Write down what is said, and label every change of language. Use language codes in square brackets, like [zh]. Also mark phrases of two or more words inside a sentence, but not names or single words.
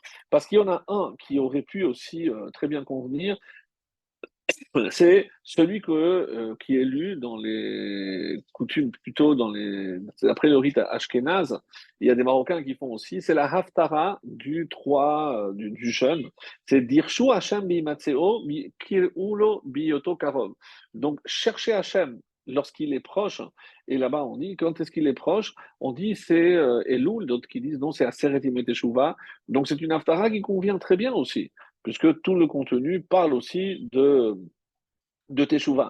[fr] Parce qu'il y en a un qui aurait pu aussi très bien convenir, c'est celui qui est lu dans les coutumes, plutôt après le rite ashkénaze. Il y a des Marocains qui font aussi. C'est la Haftara du jeûne. [he] C'est דרשו השם בהמצאו קראהו בהיותו קרוב. [fr] Donc, chercher Hashem lorsqu'il est proche. Et là-bas, on dit, quand est-ce qu'il est proche? On dit c'est Elul, d'autres qui disent non, c'est [he] עשרת ימי תשובה. [fr] Donc, c'est une Haftara qui convient très bien aussi. puisque tout le contenu parle aussi de Teshuvah.